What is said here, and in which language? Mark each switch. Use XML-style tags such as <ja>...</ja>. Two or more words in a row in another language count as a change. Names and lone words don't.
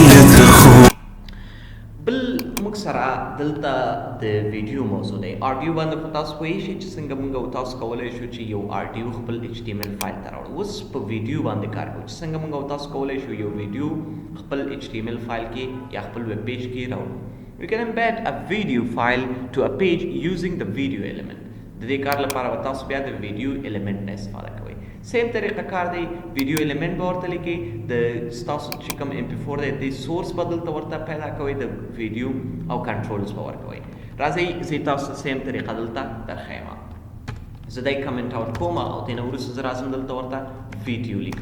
<ps>بل موږ سره دلته د ویډیو موضوع دی. آډیو باندې خو تاسو پوهیږئ چې څنګه موږ تاسو کولی شو چې یو آډیو خپل HTML فایل ته راوړو. اوس په ویډیو باندې کار کوو چې څنګه موږ تاسو کولی شو یو ویډیو خپل HTML فایل کې یا خپل</ps> <en>web page</en> <ps>کې راوړو. You can embed a video file to a page using the video element. د دې کار لپاره به تاسو بیا د</ps> <en>video element</en> <ps>نه استفاده کوئ. سیم طریقه کار دی.</ps> <en>video element</en> <ps>به ورته لیکئ، د ستاسو چې کوم MP4 دی د سورس به دلته ورته پیدا کوئ، د ویډیو او کنټرولز به ورکوئ. راځئ زه تاسو ته سیم طریقه دلته درښیم. زه دی</ps> <en>comment out</en> <ps>کوم او دې نه وروسته زه راځم دلته ورته ویډیو لیکم.</ps>